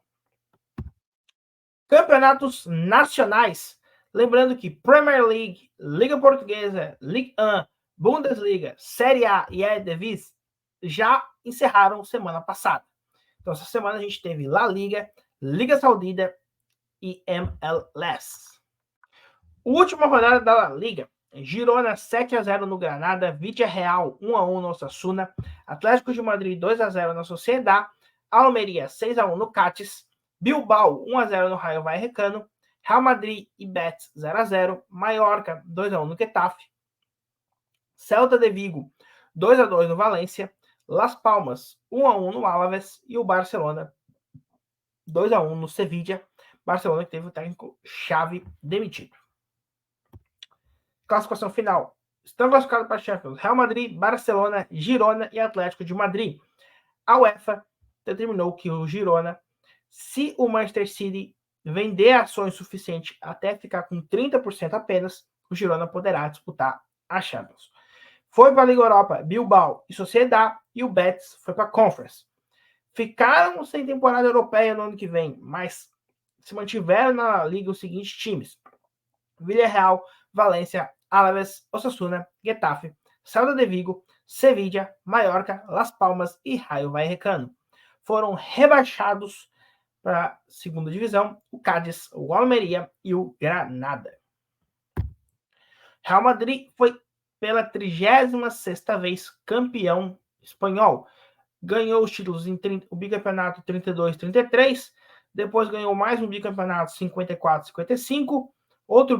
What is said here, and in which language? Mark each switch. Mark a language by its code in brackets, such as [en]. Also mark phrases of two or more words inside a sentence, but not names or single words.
[pt] Campeonatos nacionais, lembrando que Premier League, Liga Portuguesa, Ligue 1, Bundesliga, Série A e Eredivisie já encerraram semana passada. Então, essa semana a gente teve La Liga, Liga Saudita e MLS. Última rodada da La Liga. Girona 7-0 no Granada, Villarreal 1-1 no Osasuna, Atlético de Madrid 2-0 na Sociedad, Almeria 6-1 no Cádiz, Bilbao 1-0 no Rayo Vallecano, Real Madrid e Betis 0-0, Mallorca 2-1 no Getafe, Celta de Vigo 2-2 no Valência, Las Palmas 1-1 no Alavés e o Barcelona 2-1 no Sevilla. Barcelona que teve o técnico Xavi demitido. Classificação final. Estão classificados para a Champions Real Madrid, Barcelona, Girona e Atlético de Madrid. A UEFA determinou que o Girona, se o Manchester City vender ações suficientes até ficar com 30% apenas, o Girona poderá disputar a Champions. Foi para a Liga Europa, Bilbao e Sociedad, e o Betis foi para a Conference. Ficaram sem temporada europeia no ano que vem, mas se mantiveram na Liga os seguintes times: Villarreal, Valência, Alavés, Osasuna, Getafe, Celta de Vigo, Sevilla, Mallorca, Las Palmas e Rayo Vallecano. Foram rebaixados para a segunda divisão o Cádiz, o Almeria e o Granada. Real Madrid foi pela 36ª vez campeão espanhol. Ganhou os títulos em o bicampeonato 32-33, depois ganhou mais um bicampeonato 54-55, outro